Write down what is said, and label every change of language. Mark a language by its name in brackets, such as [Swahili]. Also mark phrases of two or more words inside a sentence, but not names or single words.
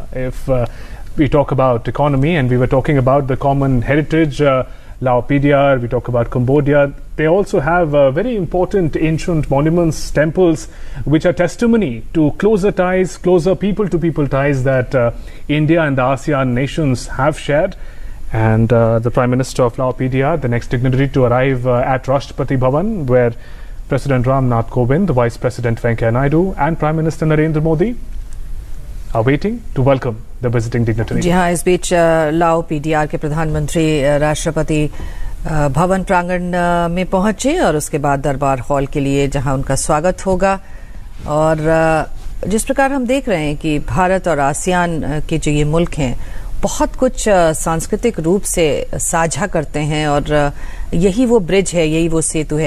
[English] If we talk about economy, and we were talking about the common heritage, Lao PDR, we talk about Cambodia, they also have very important ancient monuments, temples, which are testimony to closer ties, closer people-to-people ties that India and the ASEAN nations have shared. And the Prime Minister of Lao PDR, the next dignitary to arrive at Rashtrapati Bhavan, where President Ram Nath Kovind, Vice President Venkaiah Naidu, and Prime Minister Narendra Modi are waiting to welcome the visiting dignitary. [Hindi] जी हाँ, इस बीच लाओ पीडीआर के प्रधानमंत्री राष्ट्रपति भवन प्रांगण में पहुंचे और उसके बाद दरबार हॉल के लिए जहां उनका स्वागत होगा। और जिस प्रकार हम देख रहे हैं कि भारत और आसियान के जो ये मुल्क हैं बहुत कुछ सांस्कृतिक रूप से साझा करते हैं, और यही वो ब्रिज है, यही वो सेतु है।